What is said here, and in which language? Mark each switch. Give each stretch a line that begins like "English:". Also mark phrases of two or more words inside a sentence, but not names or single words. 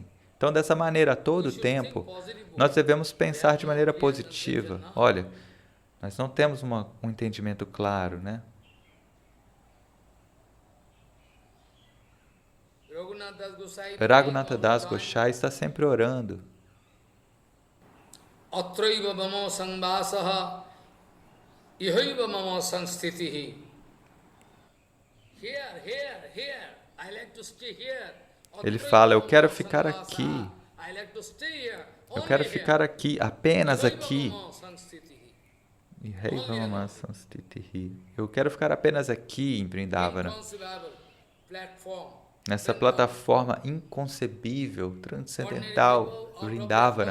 Portuguese: Então, dessa maneira, a todo tempo, nós devemos pensar de maneira positiva. Olha, Nós não temos um entendimento claro, né? Raghunatha Das Gosai está sempre orando.
Sanskrit: Atraiva mama sangvasaha ihaiva mama sanstitihi.
English: Here, I like to stay here.
Portuguese: Ele fala, eu quero ficar aqui. Eu quero ficar aqui, apenas aqui. Eu quero ficar apenas aqui em Vrindavana. Nessa plataforma inconcebível, transcendental, Vrindavana.